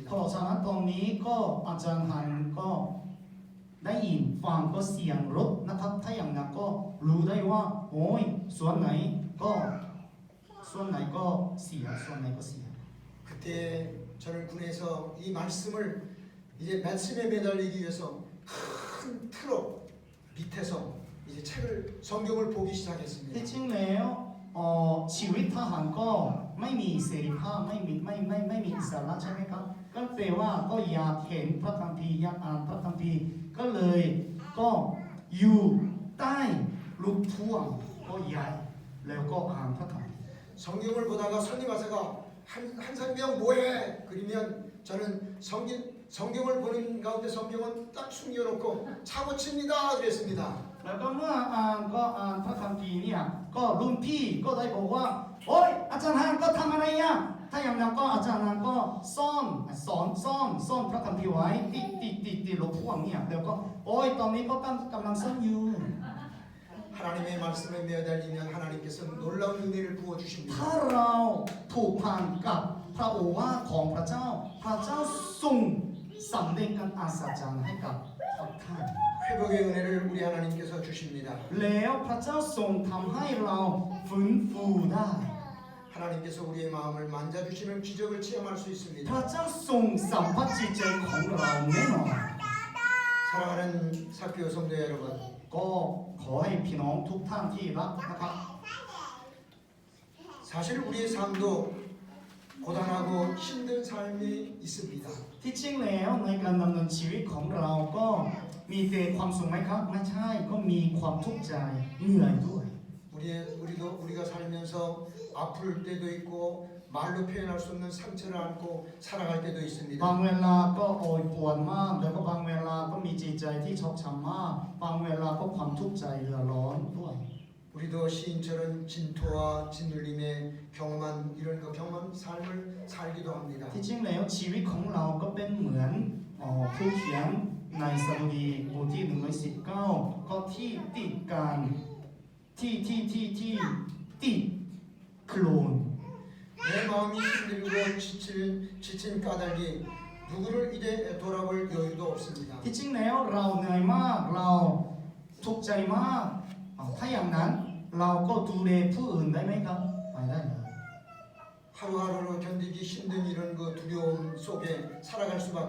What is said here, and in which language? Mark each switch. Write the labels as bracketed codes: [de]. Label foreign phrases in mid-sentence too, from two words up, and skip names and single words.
[th] เพราะฉะนั้นตอนนี้ก็อาจารย์ฮานก็ได้ยินฟังก็เสียงรถนะครับถ้าอย่างนั้นก็รู้ได้ว่าโอ้ยส่วนไหนก็เสียส่วนไหนก็เสีย [ko] 그때 저는 군에서 이 말씀을 이제 말씀에 매달리기 위해서 큰 트럭 밑에서 이제 책을 성경을 보기 [th] ที่ [ko] 시작했습니다. [th] จริงแล้วชีวิตทหารก็ไม่มีเสรีภาพไม่มีอิสระใช่ไหมครับก็แปลว่าก็อยากเห็นพระคัมภีร์อยากอ่านพระคัมภีร์ก็เลยก็อยู่ใต้ลูกพ่วงก็ใหญ่แล้วก็อ่านพระคัมภีร์ [ko] 성경을 보다가 손님 와서가 한상병 뭐해? 그러면 저는 성경을 보는 가운데 성경은 딱 숨겨놓고 차고 칩니다 그랬습니다. [th] แล้วก็เมื่ออ่านพระคัมภีร์เนี่ยก็รุ่นพี่ก็ได้บอกว่าโอ๊ยอาจารย์ฮานก็ทำอะไรอ่ะถ้าอย่างนั้นก็อาจารย์ฮานก็ซ่อนพระคัมภีร์ไว้ติดลูกพ่วงเนี่ยแล้วก็โอ๊ยตอนนี้ก็กำลังซ่อนอยู่ [ko] 하나님의 말씀에 매달리면 하나님께서 놀라운 은혜를 부어 [th] ถ้า [ko] 주십니다. [th] เราผูกพันกับพระโอวาทของพระเจ้าทรงสำเร็จการอัศจรรย์ให้กับท่าน [ko] 회복의 은혜를 우리 하나님께서 주십니다. [th] แล้วพระเจ้าทรงทำให้เราฟื้นฟูได้ [ko] 하나님께서 우리의 마음을 만져주시는 기적을 체험할 수 [th] พ [ko] 있습니다. [th] ระเจ้าทรงสัมผัสจิตใจของเราแน่นอน [ko] 사랑하는 사교우 성도 여러분, [th] ก็ขอให้พี่น้องทุกท่านที่รักนะครับ [ko] 사실 우리의 삶도 고단하고 힘든 삶이 있습니다. [th] ที่จริงแล้วในการดำเนินชีวิตของเราก็มีแต่ความสุขไหมครับไม่ใช่ก็มีความทุกข์ใจเหนื่อยด้วย [ko] 우리가 살면서 아플 때도 있고 말로 표현할 수 없는 상처를 안고 살아갈 때도 [th] บาง [ko] 있습니다. [th] เวลาก็โอยปวดมากแล้วก็บางเวลาก็มีจิตใจที่ชอกช้ำมากบางเวลาก็ความทุกข์ใจเดือดร้อนด้วย [ko] 우리도 시인처럼 진토와 진눌림의 경험한 삶을 살기도 합니다. [th] ที่จริงแล้วชีวิตของเราก็เป็นเหมือนผู้เขียนในสดุดีบทที่119ก็ที่ติดกันที่ติดโคลน [ko] 내 마음이 힘들고 지친 까닭이 누구를 이제 돌아볼 여유도 없습니다. [th] ที่จริงแล้วเราเหนื่อยมากเราทุกข์ใจมากถ้าอย่างนั้นเราก็ดูแลผู้อื่นได้ไหมครับไม่ได้เลย [ko] 하루하루로 견디기 힘든 이런 그 두려움 속에 살아갈 수밖에